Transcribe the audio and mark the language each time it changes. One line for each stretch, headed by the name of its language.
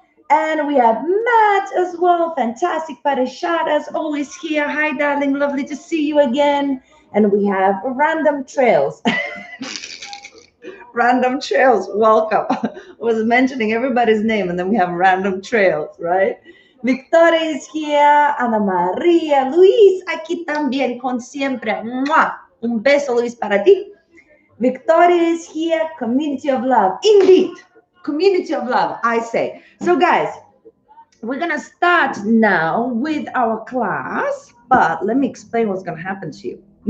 English: And we have Matt as well. Fantastic. Parishada's always here. Hi, darling. Lovely to see you again. And we have Random Trails. Random Trails, welcome. I was mentioning everybody's name, and then we have Random Trails, right? Victoria is here,
Spanish: Ana María, Luis, aquí también, con siempre. ¡Mua! Un beso, Luis, para ti.
English: Victoria is here, community of love. Indeed, community of love, I say. So, guys, we're going to start now with our class, but let me explain what's going to happen to you.